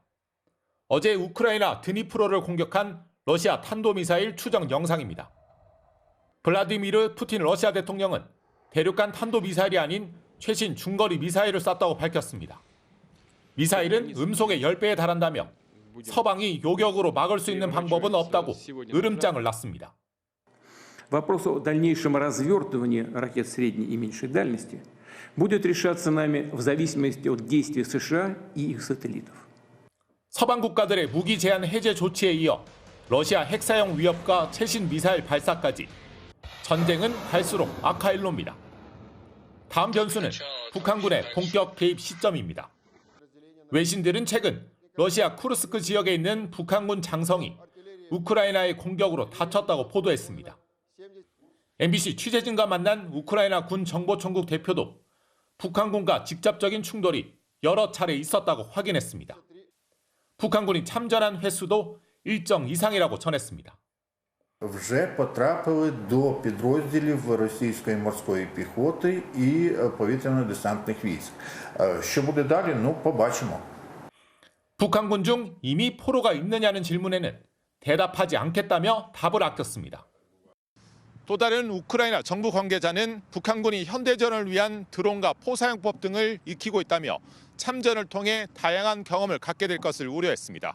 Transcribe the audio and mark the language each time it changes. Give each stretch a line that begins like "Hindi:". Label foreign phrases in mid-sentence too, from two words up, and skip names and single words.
Korean: 어제 우크라이나 드니프로를 공격한 러시아 탄도미사일 추정 영상입니다. 블라디미르 푸틴 러시아 대통령은 대륙간 탄도미사일이 아닌 최신 중거리 미사일을 쐈다고 밝혔습니다. 미사일은 음속의 10배에 달한다며 서방이 요격으로 막을 수 있는 방법은 없다고 으름장을 놨습니다.
Russian: Вопрос о дальнейшем развертывании ракет средней и меньшей дальности будет решаться нами в зависимости от действий США и их сателлитов.
Korean: 서방 국가들의 무기 제한 해제 조치에 이어 러시아 핵 사용 위협과 최신 미사일 발사까지 전쟁은 갈수록 악화일로입니다. 다음 변수는 북한군의 본격 개입 시점입니다. 외신들은 최근 러시아 쿠르스크 지역에 있는 북한군 장성이 우크라이나의 공격으로 다쳤다고 보도했습니다. MBC 취재진과 만난 우크라이나 군 정보총국 대표도 북한군과 직접적인 충돌이 여러 차례 있었다고 확인했습니다. 북한군이 참전한 횟수도 일정 이상이라고 전했습니다.
Ukrainian: вже потрапили до підрозділів російської морської піхоти і повітряно-десантних військ. Що буде далі? побачимо.
Korean: 북한군 중 이미 포로가 있느냐는 질문에는 대답하지 않겠다며 답을 아꼈습니다. 또 다른 우크라이나 정부 관계자는 북한군이 현대전을 위한 드론과 포사용법 등을 익히고 있다며 참전을 통해 다양한 경험을 갖게 될 것을 우려했습니다.